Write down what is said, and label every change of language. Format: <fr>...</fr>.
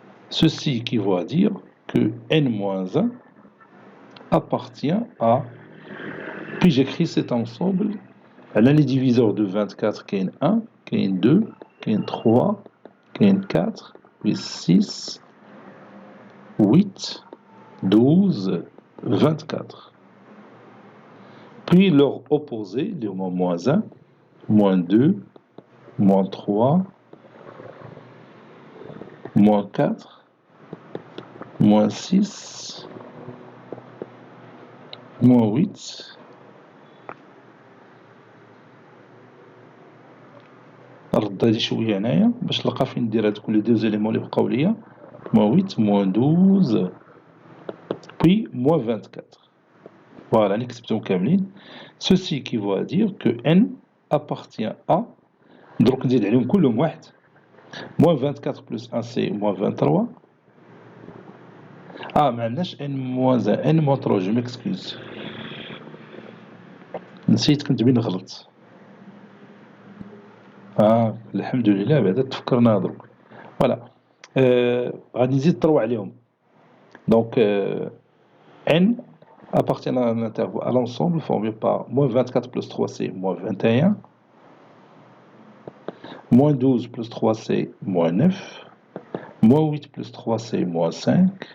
<fr>Ceci équivaut à dire que n moins 1 appartient à, puis j'écris cet ensemble, elle a les diviseurs de 24 qui est 1, qui est 2, qui est 3, qui est 4, puis 6, 8, 12, 24. Puis leur opposé, les moins 1, moins 2, moins 3, moins 4, moins 6, moins 8,</fr> <ar>نرد هادي شوية هنايا باش نلقى فين ندير هادوك لي دو زيليمون اللي بقاو ليا.</ar> <fr>moins 8, moins 12, puis moins 24. Voilà, les</fr> <ar>كتبتهم كاملين.</ar> <fr>Ceci équivaut à dire que n appartient à</fr> <ar>دروك نزيد عليهم كلهم واحد.</ar> <fr>Moins 24 plus 1 c'est moins 23. Ah,</fr> <ar>ما عندناش</ar> <fr>n moins 1 n moins 3 je m'excuse.</fr> <ar>نسيت كنت بين غلط. الحمد لله بعدا تفكرنا دروك. فوالا غادي نزيد 3 عليهم.</ar> <fr>Donc n appartient à un intervalle à l'ensemble formé par moins 24 plus 3 c'est moins 21. Moins 12 plus 3 c'est moins 9. Moins 8 plus 3 c'est moins 5.</fr>